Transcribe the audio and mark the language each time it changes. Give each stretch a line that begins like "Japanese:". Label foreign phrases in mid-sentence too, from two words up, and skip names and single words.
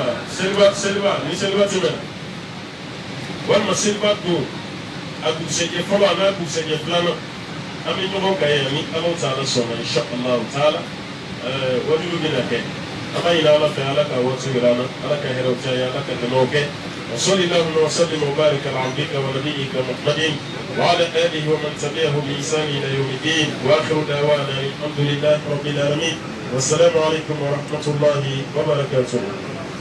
Bambara: seliba ni seliba tɛmɛna walima seliba don a dugusɛjɛ fɔlɔ a n'a dugusɛjɛ filanan an bɛ ɲɔgɔn kan yan ni Ala Taala sɔnna inshallah taala wajibi bɛna kɛ an b'a ɲini Ala fɛ Ala ka waati yira an na Ala ka hɛrɛw caya Ala ka dɛmɛw kɛ
Arabic: وصلى اللهم وسلم وبارك على عبدك ونبيك محمد وعلى اله ومن تبعه باحسان الى يوم الدين واخر دعوانا الحمد لله رب العالمين والسلام عليكم ورحمه الله وبركاته.